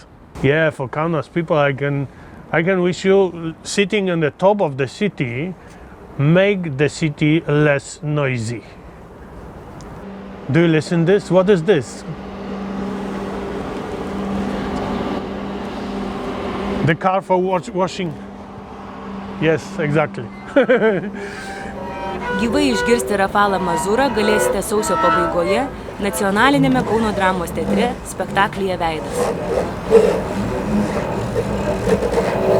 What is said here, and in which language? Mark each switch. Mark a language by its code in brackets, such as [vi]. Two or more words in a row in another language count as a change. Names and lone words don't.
[en] Yeah, for Kaunas people, I can wish you sitting on the top of the city, make the city less noisy. Do you listen this? What is this? The car for washing. Yes, exactly. [lt] Gyvai išgirsti Rafalą Mazurą galėsite sausio pabaigoje Nacionaliniame Kauno dramos teatre spektaklyje Veidas.